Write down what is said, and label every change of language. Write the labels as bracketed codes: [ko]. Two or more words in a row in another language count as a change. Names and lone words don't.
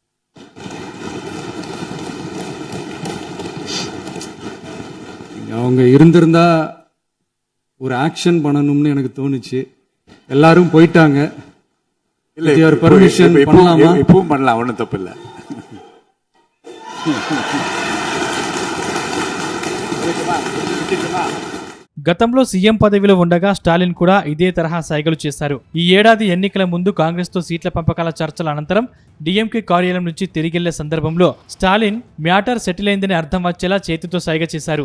[ta] அவங்க இருந்திருந்தா ஒரு ஆக்ஷன் பண்ணணும்னு எனக்கு தோணுச்சு. எல்லாரும் போயிட்டாங்க. இல்ல பர்மிஷன் பண்ணலாமா? இப்பவும் பண்ணலாம், ஒன்றும் தப்பு இல்லை. [te] గతంలో సీఎం పదవిలో ఉండగా స్టాలిన్ కూడా ఇదే తరహా సైగలు చేశారు. ఈ ఏడాది ఎన్నికల ముందు కాంగ్రెస్ తో సీట్ల పంపకాల చర్చల అనంతరం డిఎంకే కార్యాలయం నుంచి తిరిగెళ్లే సందర్భంలో స్టాలిన్ మ్యాటర్ సెటిల్ అయిందని అర్థం వచ్చేలా చేతితో సైగ చేశారు.